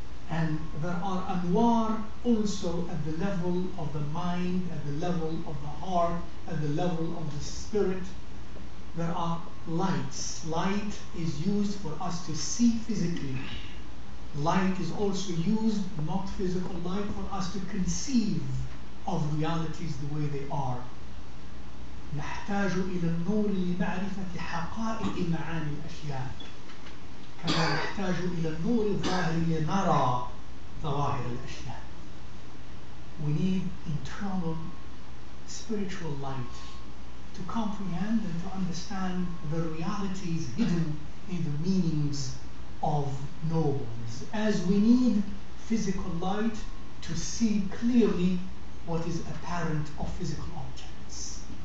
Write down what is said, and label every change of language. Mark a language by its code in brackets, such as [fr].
[en] And there are anwar also at the level of the mind, at the level of the heart, at the level of the spirit. There are lights. Light is used for us to see physically. Light is also used, not physical light, for us to conceive of realities the way they are. [ar] نحتاج إلى النور لمعرفة حقائق معاني الأشياء. كما نحتاج إلى النور الظاهر لنرى ظواهر الأشياء. [en] We need internal spiritual light to comprehend and to understand the realities hidden in the meanings of nobles, as we need physical light to see clearly what is apparent of physical objects.